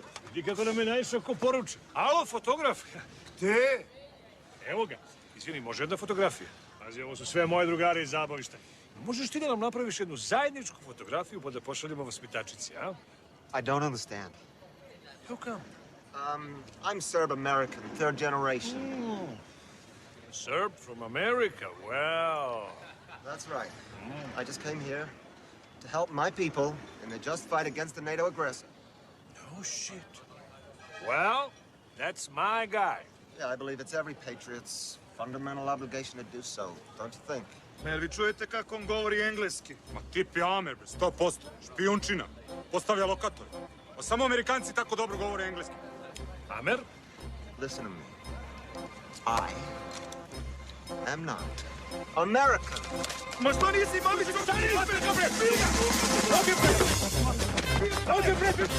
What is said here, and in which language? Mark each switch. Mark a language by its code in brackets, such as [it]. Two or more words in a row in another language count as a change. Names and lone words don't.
[sr] Vidi kako nam je naišao ko poruča. Alo, fotograf. Gde? Evo ga. Izvini, može jedna fotografija? Pazi, ovo su sve moje drugari iz zabavišta. Možeš ti da nam napraviš jednu zajedničku fotografiju pa da pošaljemo vaspitačici, a? [en] I don't understand. How come? I'm Serb-American, third generation. Serb from America, well... That's right. I just came here to help my people in their just fight against the NATO aggressor. No shit. Well, that's my guy. Yeah, I believe it's every patriot's fundamental obligation to do so, don't you think? [sr] Jel vi čujete kako on govori engleski? Ma tip je Amer, 100%. Špijunčina. Postavlja lokatore. Pa samo Amerikanci tako dobro govore engleski. Amer? Listen to me. I am not American. Ma što nisi, mami, što šta nisi? Ovdje, bre!